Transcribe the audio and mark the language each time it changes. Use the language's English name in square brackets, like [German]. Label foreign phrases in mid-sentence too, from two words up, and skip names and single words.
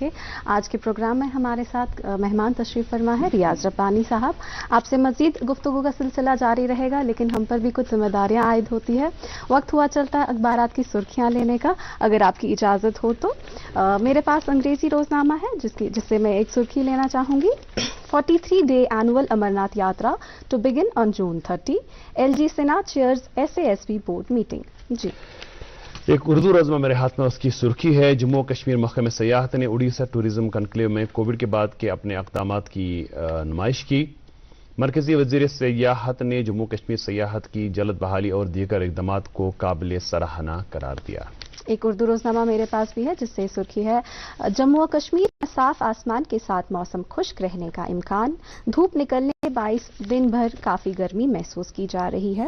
[Urdu] آج کے پروگرام میں ہمارے ساتھ مہمان تشریف فرما ہے ریاض ربانی صاحب. آپ سے مزید گفتگو کا سلسلہ جاری رہے گا, لیکن ہم پر بھی کچھ ذمہ داریاں عائد ہوتی ہے. وقت ہوا چلتا ہے اخبارات کی سرخیاں لینے کا. اگر آپ کی اجازت ہو تو میرے پاس انگریزی روزنامہ ہے جس سے میں ایک سرخی لینا چاہوں گی. [English] 43-day annual Amarnath Yatra to begin on June 30. LG Sinha chairs SASB board meeting. [Urdu] جی ایک اردو رزمہ میرے ہاتھ میں, اس کی سرخی ہے جموں کشمیر محکمہ سیاحت نے اڑیسہ ٹورزم کنکلیو میں کووڈ کے بعد کے اپنے اقدامات کی نمائش کی. مرکزی وزیر سیاحت نے جموں کشمیر سیاحت کی جلد بحالی اور دیگر اقدامات کو قابل سراہنا قرار دیا. ایک اردو روزنامہ میرے پاس بھی ہے جس سے سرخی ہے جموں و کشمیر میں صاف آسمان کے ساتھ موسم خشک رہنے کا امکان, دھوپ نکلنے کے باعث دن بھر کافی گرمی محسوس کی جا رہی ہے.